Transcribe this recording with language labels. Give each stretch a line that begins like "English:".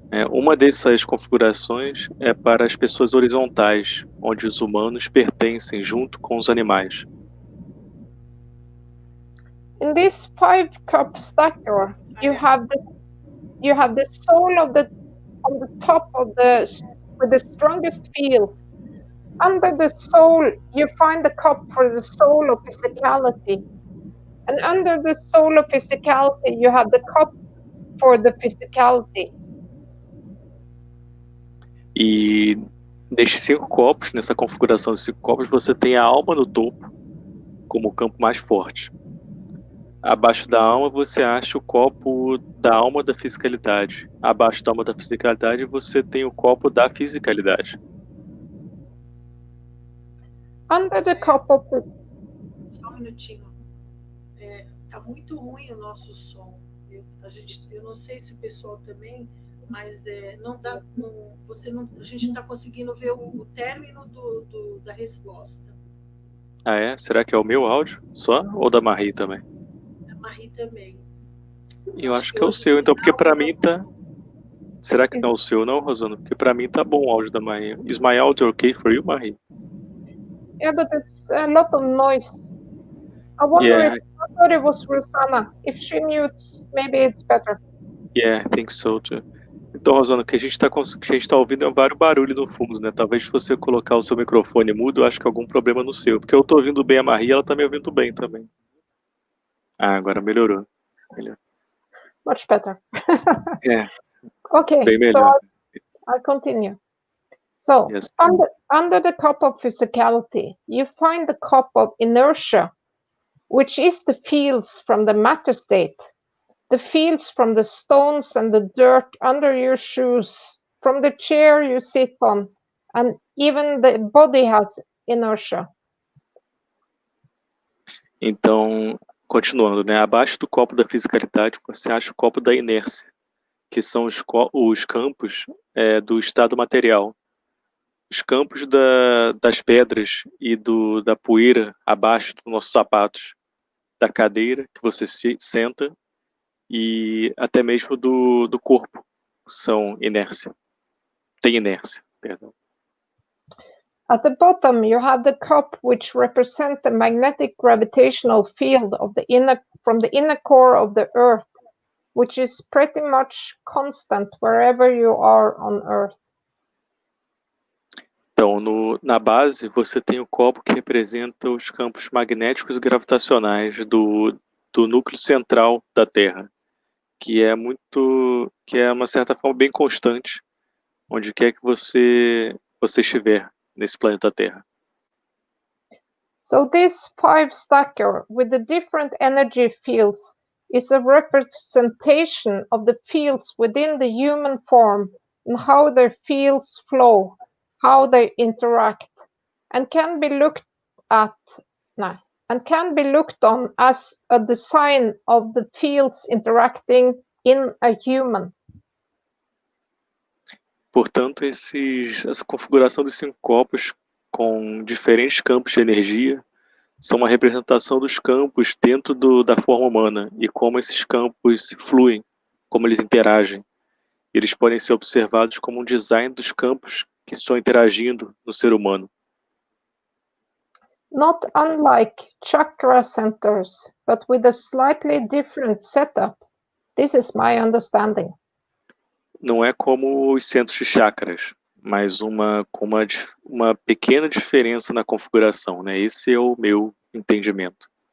Portuguese: Uma dessas configurações é para as pessoas horizontais, onde os humanos pertencem junto com os animais.
English: In this 5-cup stacker, you have the soul on the top of with the strongest fields. Under the soul, you find the cup for the soul of physicality. And under the soul of physicality, you have the cup for the physicality.
Portuguese: E nestes 5 copos, nessa configuração de 5 copos, você tem a alma no topo, como o campo mais forte. Abaixo da alma você acha o copo da alma da fisicalidade. Abaixo da alma da fisicalidade você tem o copo da fisicalidade.
English: Under the cup of the...
Portuguese: Só um minutinho. Tá muito ruim o nosso som. Eu não sei se o pessoal também, mas não dá. A gente não está conseguindo ver o término da resposta. Ah, é? Será que é o meu áudio só? Ou da Marie também? Da Marie também. Eu acho que é o seu, então, porque para mim tá... Será que não é o seu, não, Rosana? Porque para mim tá bom o áudio da Marie.
English: Is my audio okay for you, Marie? Yeah, but it's a lot of noise. I wonder Yeah. if thought it was Rosanna. If she mutes, maybe it's better. Yeah, I think so too.
Portuguese: Então, Rosana, o que a gente tá ouvindo é vários barulhos no fundo, né? Talvez se você colocar o seu microfone mudo, eu acho que é algum problema no seu. Porque eu tô ouvindo bem a Marie e ela tá me ouvindo bem também. Ah, agora melhorou.
English: Much better.
Portuguese: É,
English: Okay,
Portuguese: bem
English: so
Portuguese: melhor.
English: I'll continue. So, Yes. under the cup of physicality, you find the cup of inertia, which is the fields from the matter state, the fields from the stones and the dirt under your shoes, from the chair you sit on, and even the body has inertia.
Portuguese: Então, continuando, né? Abaixo do copo da fisicalidade, você acha o copo da inércia, que são os campos do estado material. Os campos das pedras e da poeira abaixo dos nossos sapatos, da cadeira que você senta e até mesmo do corpo, são inércia. Tem inércia, perdão.
English: At the bottom, you have the cup, which represents the magnetic gravitational field of from the inner core of the Earth, which is pretty much constant wherever you are on Earth.
Portuguese: Então, na base, você tem o copo que representa os campos magnéticos e gravitacionais do núcleo central da Terra, que é uma certa forma bem constante, onde quer que você estiver nesse planeta Terra.
English: So this five stacker with the different energy fields is a representation of the fields within the human form and how their fields flow, how they interact, and can be looked on as a design of the fields interacting in a human.
Portuguese: Portanto, essa configuração dos 5 copos com diferentes campos de energia são uma representação dos campos dentro da forma humana e como esses campos se fluem, como eles interagem. Eles podem ser observados como um design dos campos que estão interagindo no ser humano.
English: Not unlike chakra centers, but with a slightly different setup. This is my understanding.
Portuguese: Não é como os centros de chakras, mas com uma pequena diferença na configuração, né? Esse é o meu entendimento.